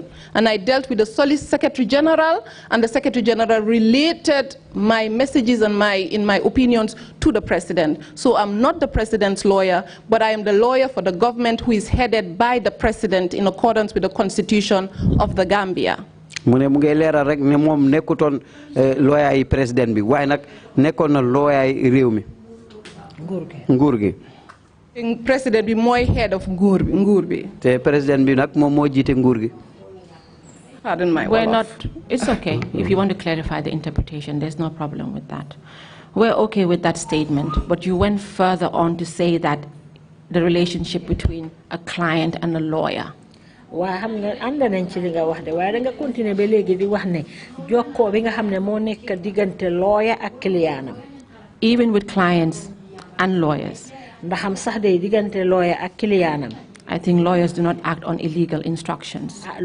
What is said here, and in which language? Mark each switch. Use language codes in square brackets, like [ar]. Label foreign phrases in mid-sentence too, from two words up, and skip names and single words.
[en] And I dealt with the Solicitor Secretary General, and the Secretary General related my messages and in my opinions to the president. So I'm not the president's lawyer, but I am the lawyer for the government who is headed by the president in accordance with the Constitution of the Gambia. [wo] mu ne mu ngi leeral rek ne moom nekkutoon lawyer yi président bi waaye nag nekkoon na lawyer yi réew mi. nguur gi. Président bi mooy [en] head of [wo] nguur bi. te président bi nag moom moo jiite nguur gi. [en] Pardon my We're not, it's okay. If you want to clarify the interpretation, there's no problem with that. We're okay with that statement, but you went further on to say that the relationship between a client and a lawyer. Even with clients and lawyers, I think lawyers do not act on illegal instructions.